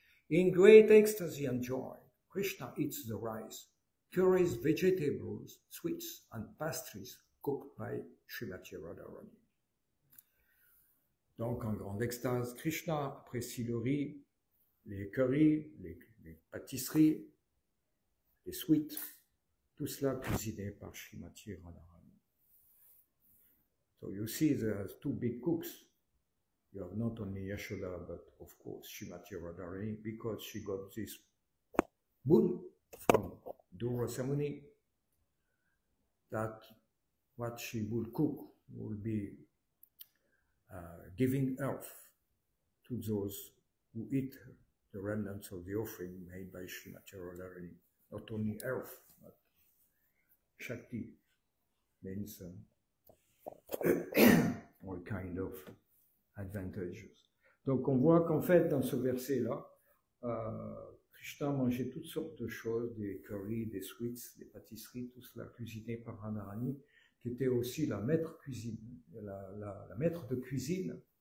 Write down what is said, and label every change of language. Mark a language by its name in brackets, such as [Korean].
[English] In great ecstasy and joy, Krishna eats the rice, curries, vegetables, sweets, and pastries cooked by Srimati Radharani. [French] Donc, en grande extase, Krishna apprécie le riz, les currys, les pâtisseries, les sweets, tout cela cuisiné par Srimati Radharani. [English] So you see there's two big cooks. You have not only Yashoda, but of course Srimati Radharani, because she got this boon from Durvasa Muni that what she will cook will be giving earth to those who eat the remnants of the offering made by Srimati Radharani. Not only earth, but Shakti means all kind of advantages. [French] Donc on voit qu'en fait dans ce verset-là, Krishna mangeait toutes sortes de choses, des currys, des sweets, des pâtisseries, tout cela cuisiné par Radharani, qui était aussi la maître cuisine, la maître de cuisine,